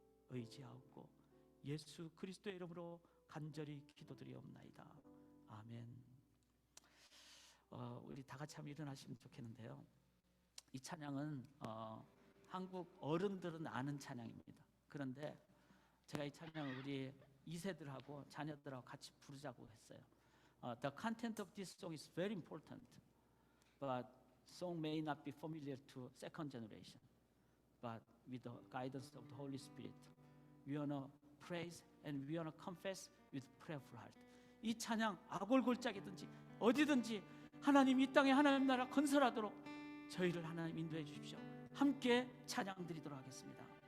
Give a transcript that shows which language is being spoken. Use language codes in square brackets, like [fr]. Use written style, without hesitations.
[ko] 의지하옵고 예수 그리스도의 이름으로 간절히 기도드리옵나이다. 아멘. 우리 다 같이 한번 일어나시면 좋겠는데요. 이 찬양은 한국 어른들은 아는 찬양입니다. 그런데 제가 이 찬양을 우리 2세들하고 자녀들하고 같이 부르자고 했어요. [en] The content of this song is very important, but song may not be familiar to second generation. But with the guidance of the Holy Spirit, we want to praise and we wanna confess with prayerful heart. [ko] 이 찬양 아골골짜기든지 어디든지 하나님 이 땅에 하나님 나라 건설하도록 저희를 하나님 인도해 주십시오. 함께 찬양 드리도록 하겠습니다.